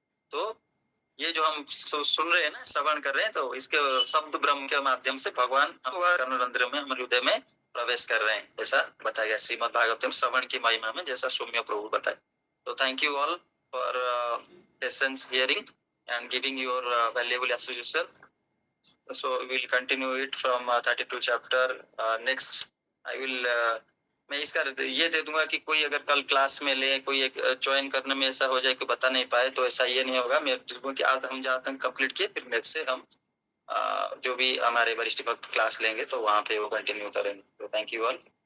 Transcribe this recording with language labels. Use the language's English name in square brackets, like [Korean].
[Hindi] तो ये जो हम सुन रहे हैं ना, श्रवण कर रहे हैं, तो इसके शब्द ब्रह्म के माध्यम से भगवान कर्णरंध्र में, हमारे हृदय में प्रवेश कर रहे हैं, ऐसा बताया गया श्रीमद् भागवतम श्रवण की महिमा में, जैसा सौम्य प्रभु बताए। [English] तो thank you all for patience hearing and giving your valuable association. So we will continue it from 32 chapter. Next I will [Hindi] मैं इसका ये दे दूंगा कि कोई अगर कल क्लास में ले, कोई एक ज्वाइन करने में ऐसा हो जाए कि बता नहीं पाए, तो ऐसा ये नहीं होगा। मैं कि आज हम जहाँ तक कंप्लीट किए, फिर नेक्स्ट से हम जो भी हमारे वरिष्ठ भक्त क्लास लेंगे तो वहाँ पे वो कंटिन्यू करेंगे। तो थैंक यू ऑल।